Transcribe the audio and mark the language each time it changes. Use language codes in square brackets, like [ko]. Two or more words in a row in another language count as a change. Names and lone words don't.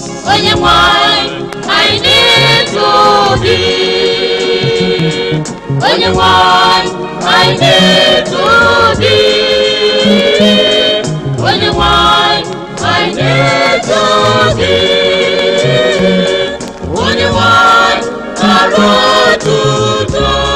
[ig] Onye nwe anyị, [en] I need to be. [ig] Onye nwe anyị, anyị na-eto gị. Onye nwe anyị, anyị na-eto gị. Onye nwe anyị, nara otuto.